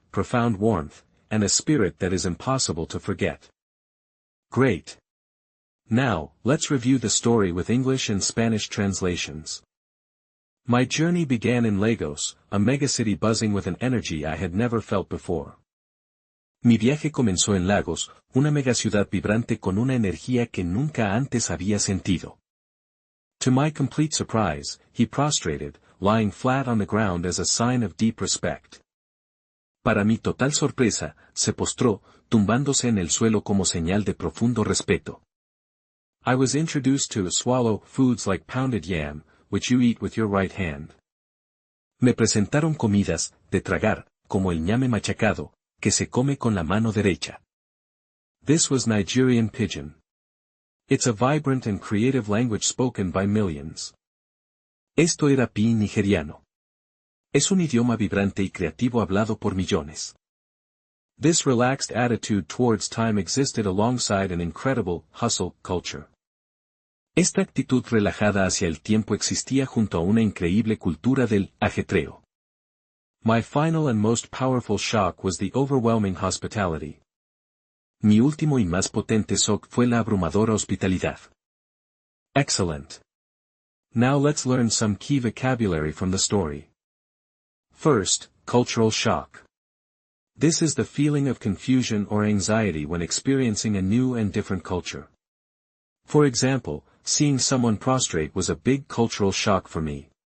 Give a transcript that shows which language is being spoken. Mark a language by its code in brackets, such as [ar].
[en] profound warmth, and a spirit that is impossible to forget. Great! Now, let's review the story with English and Spanish translations. My journey began in Lagos, a megacity buzzing with an energy I had never felt before. [es] Mi viaje comenzó en Lagos, una megaciudad vibrante con una energía que nunca antes había sentido. [en] To my complete surprise, he prostrated, lying flat on the ground as a sign of deep respect. [es] Para mi total sorpresa, se postró, tumbándose en el suelo como señal de profundo respeto. [en] I was introduced to swallow foods like pounded yam, which you eat with your right hand. [es] Me presentaron comidas, de tragar, como el ñame machacado, que se come con la mano derecha. [en] This was Nigerian Pidgin. It's a vibrant and creative language spoken by millions. [es] Esto era pi nigeriano. Es un idioma vibrante y creativo hablado por millones. [en] This relaxed attitude towards time existed alongside an incredible hustle culture. [es] Esta actitud relajada hacia el tiempo existía junto a una increíble cultura del ajetreo. [en] My final and most powerful shock was the overwhelming hospitality. [es] Mi último y más potente shock fue la abrumadora hospitalidad. [en] Excellent. Now let's learn some key vocabulary from the story. First, cultural shock. This is the feeling of confusion or anxiety when experiencing a new and different culture. For example, seeing someone prostrate was a big cultural shock for me.